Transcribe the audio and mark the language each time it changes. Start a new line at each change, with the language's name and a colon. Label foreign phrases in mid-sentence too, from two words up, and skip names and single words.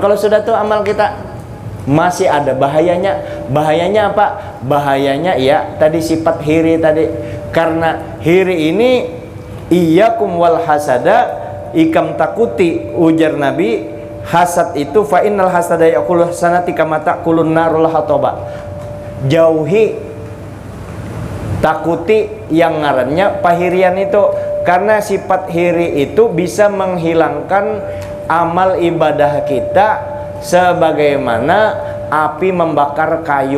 Banjar: Kalau sudah tuh amal kita masih ada bahayanya. Bahayanya apa? Bahayanya ya tadi sifat hiri tadi. Karena hiri ini
Arabic: إياكم والحسد,
Banjar: ikam takuti, ujar Nabi, hasad itu
Arabic: فإن الحسد يأكل الحسنات كما تأكل النار الحطب.
Banjar: Jauhi, takuti yang ngarannya pahirian itu, karena sifat hiri itu bisa menghilangkan amal ibadah kita sebagaimana api membakar kayu.